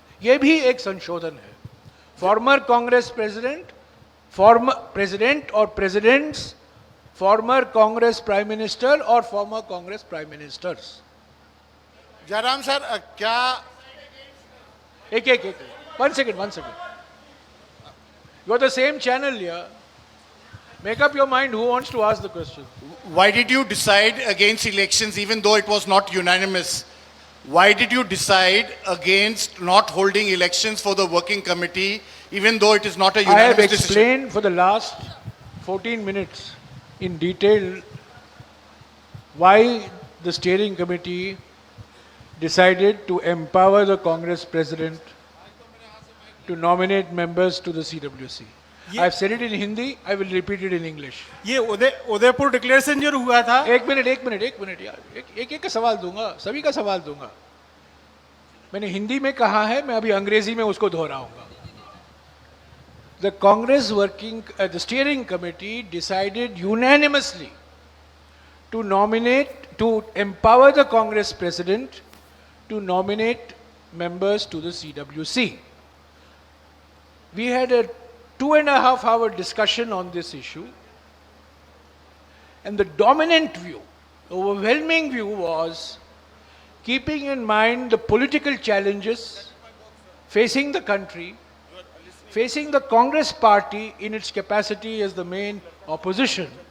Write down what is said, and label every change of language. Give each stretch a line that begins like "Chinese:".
Hindi: यह भी एक संशोधन है।
English: Former Congress president, former president और presidents, former Congress prime minister और former Congress prime ministers.
Hindi: Jairam sir, क्या
English: एक one second, you are the same channel या make up your mind, who wants to ask the question? why did you decide against elections even though it was not unanimous? Why did you decide against not holding elections for the working committee even though it is not a I have unanimous decision? explained for the last 14 minutes in detail why the steering committee decided to empower the Congress president to nominate members to the CWC. I have said it in Hindi, I will repeat it in English.
Hindi: ये Udaipur declaration जो हुआ था, एक minute यार, एक का सवाल दूंगा, सभी का सवाल दूंगा। मैंने हिंदी में कहा है, मैं अभी अंग्रेजी में उसको दोहराऊंगा।
English: The Congress working, the steering committee decided unanimously to nominate, to empower the Congress president to nominate members to the CWC. We had a 2.5-hour discussion on this issue, and the dominant view, the overwhelming view was, keeping in mind the political challenges facing the country, facing the Congress party in its capacity as the main opposition,